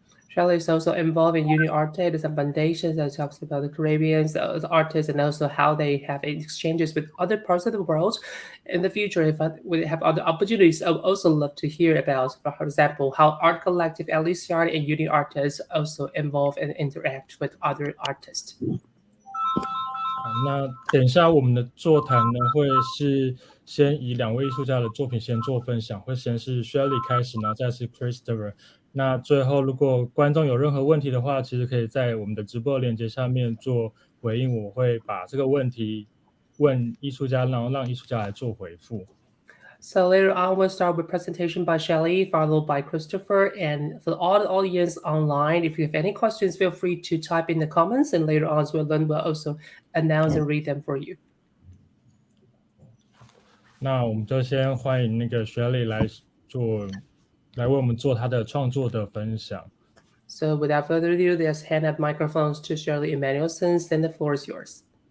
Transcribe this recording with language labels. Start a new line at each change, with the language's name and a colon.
English: Sharelly is also involved in Uni Arte, some foundations that talks about the Caribbean the artists, and also how they have exchanges with other parts of the world. In the future, if we have other opportunities, I would also love to hear about, for example, how Art Collective Alice Yard and Uni Artists also involve and interact with other artists.
Chinese: 那等一下我们的座谈呢，会是先以两位艺术家的作品先做分享，会先是 Sharelly 开始，然后再是 Christoher。那最后如果观众有任何问题的话，其实可以在我们的直播链接下面做回应，我会把这个问题问艺术家，然后让艺术家来做回复。
English: So later on, we'll start with presentation by Sharelly, followed by Christoher. And for all the audience online, if you have any questions, feel free to type in the comments. And later on, we'll also announce and read them for you.
Chinese: 那我们就先欢迎那个 Sharelly 来为我们做他的创作的分享。
English: So without further ado, let's hand up microphones to Sharelly Emanuelson, and the floor is yours.